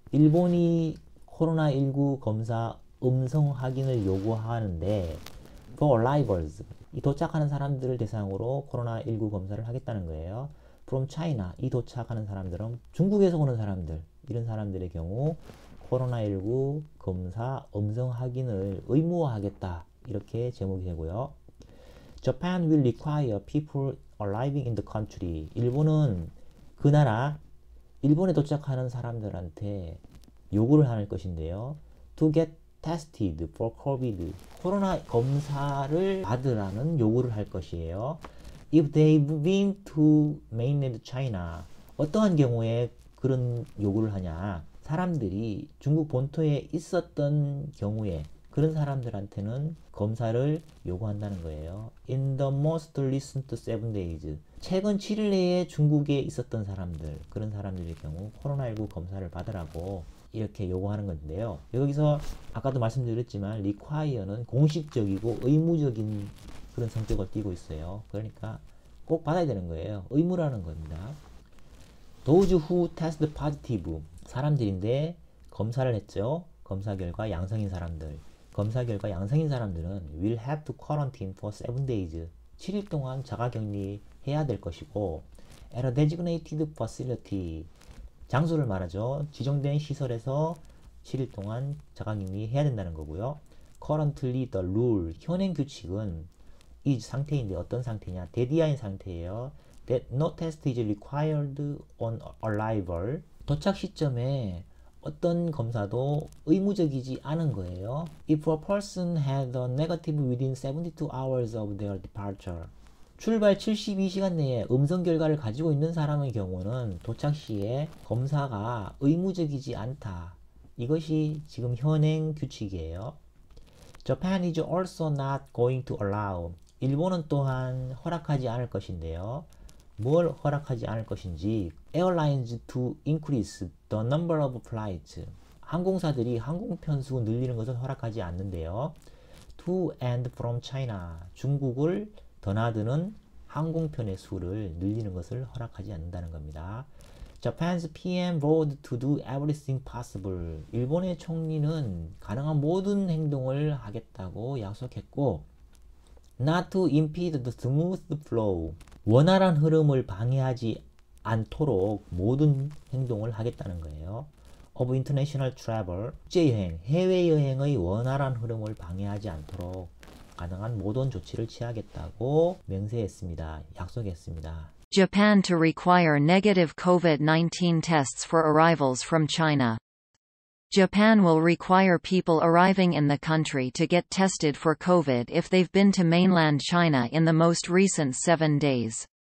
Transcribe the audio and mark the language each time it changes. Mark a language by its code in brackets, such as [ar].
[ko] 일본이 코로나19 검사 음성 확인을 요구하는데 [en] for arrivals. [ko] 이 도착하는 사람들을 대상으로 코로나19 검사를 하겠다는 거예요. [en] From China. [ko] 이 도착하는 사람들은 중국에서 오는 사람들. 이런 사람들의 경우 코로나19 검사 음성 확인을 의무화하겠다. 이렇게 제목이 되고요. [en] Japan will require people arriving in the country. [ko] 일본은 그 나라, 일본에 도착하는 사람들한테 요구를 할 것인데요. [en] To get tested for COVID. [ko] 코로나 검사를 받으라는 요구를 할 것이에요. [en] If they've been to mainland China. [ko] 어떠한 경우에 그런 요구를 하냐. 사람들이 중국 본토에 있었던 경우에 그런 사람들한테는 검사를 요구한다는 거예요. [en] In the most recent 7 days. [ko] 최근 7일 내에 중국에 있었던 사람들, 그런 사람들의 경우 코로나19 검사를 받으라고 이렇게 요구하는 건데요. 여기서 아까도 말씀드렸지만 require는 공식적이고 의무적인 그런 성격을 띠고 있어요. 그러니까 꼭 받아야 되는 거예요. 의무라는 겁니다. [en] Those who test positive. [ko] 사람들인데 검사를 했죠. 검사 결과 양성인 사람들. 검사 결과 양성인 사람들은 [en] will have to quarantine for 7 days. [ko] 7일 동안 자가격리 해야 될 것이고 [en] at a designated facility. [ko] 장소를 말하죠. 지정된 시설에서 7일 동안 자가격리 해야 된다는 거고요. [en] Currently the rule. [ko] 현행 규칙은 이 상태인데 어떤 상태냐. 데디아인 상태예요. [en] That no test is required on arrival. [ko] 도착 시점에 어떤 검사도 의무적이지 않은 거예요. [en] If a person had a negative within 72 hours of their departure. [ko] 출발 72시간 내에 음성 결과를 가지고 있는 사람의 경우는 도착 시에 검사가 의무적이지 않다. 이것이 지금 현행 규칙이에요. [en] Japan is also not going to allow. [ko] 일본은 또한 허락하지 않을 것인데요. 뭘 허락하지 않을 것인지 [en] airlines to increase the number of flights. [ko] 항공사들이 항공 편수 늘리는 것을 허락하지 않는데요. [en] To and from China. [ko] 중국을 드나드는 항공편의 수를 늘리는 것을 허락하지 않는다는 겁니다. [en] Japan's PM vowed to do everything possible. [ko] 일본의 총리는 가능한 모든 행동을 하겠다고 약속했고 [en] not to impede the smooth flow. [ko] 원활한 흐름을 방해하지 않도록 모든 행동을 하겠다는 거예요. [en] of international travel. [ko] 국제여행, 해외여행의 원활한 흐름을 방해하지 않도록 가능한 모든 조치를 취하겠다고 맹세했습니다. 약속했습니다. [en] Japan to require negative COVID-19 tests for arrivals from China. Japan will require people arriving in the country to get tested for COVID if they've been to mainland China in the most recent 7 days.